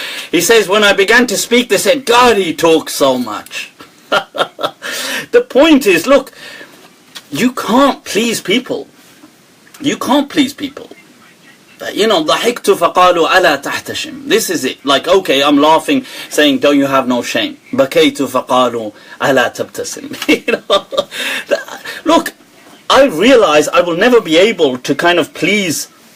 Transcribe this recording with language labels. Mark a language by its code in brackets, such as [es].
[en] He says, when I began to speak, they said, God, he talks so much. The point is, look, you can't please people. You can't please people. You know, [ar] ضحكت فقالوا ألا تحتشم. [en] This is it. Like, okay, I'm laughing, saying, don't you have no shame? [ar] بكيت فقالوا ألا تبتسم. [en] You know, look, I realize I will never be able to kind of please.